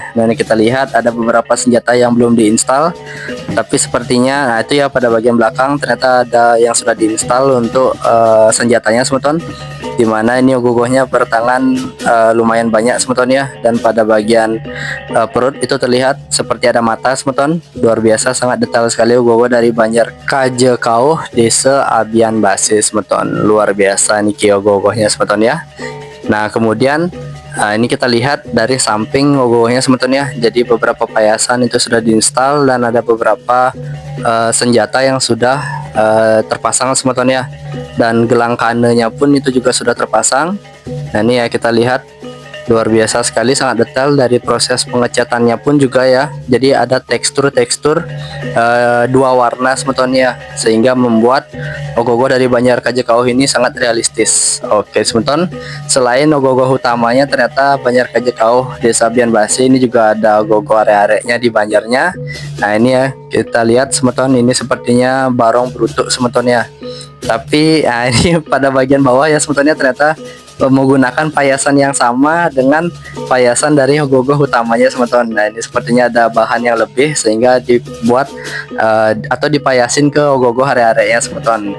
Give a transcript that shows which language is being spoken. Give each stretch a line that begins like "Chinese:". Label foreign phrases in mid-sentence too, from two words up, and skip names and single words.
Indonesian: Nah ini kita lihat ada beberapa senjata yang belum diinstal, tapi sepertinya nah itu ya pada bagian belakang ternyata ada yang sudah diinstal untuk senjatanya semeton, dimana ini ogoh-ogohnya bertangan lumayan banyak semeton ya, dan pada bagian perut itu terlihat seperti ada mata semeton. Luar biasa, sangat detail sekali ogoh-ogoh dari Banjar Kajekau Desa Abian Base semeton, luar biasa nih ogoh-ogohnya semeton ya. Nah kemudian ini kita lihat dari samping ogoh-ogohnya semeton ya, jadi beberapa payasan itu sudah diinstal, dan ada beberapa senjata yang sudah terpasang semeton ya, dan gelang kanenya pun itu juga sudah terpasang. Nah ini ya kita lihat luar biasa sekali, sangat detail dari proses pengecatannya pun juga ya. Jadi ada tekstur-tekstur dua warna semeton ya, sehingga membuat ogoh-ogoh dari Banjar Kajekauh ini sangat realistis. Oke semeton, selain ogoh-ogoh utamanya ternyata Banjar Kajekauh Desa Bian Base ini juga ada ogoh-ogoh are-arenya di Banjarnya. Nah ini ya, kita lihat semeton, ini sepertinya barong berutuk semeton ya. Tapi ini pada bagian bawah ya semetonnya ternyata menggunakan payasan yang sama dengan payasan dari ogoh-ogoh utamanya semeton. Nah ini sepertinya ada bahan yang lebih sehingga dibuat atau dipayasin ke ogoh-ogoh are-arenya semeton.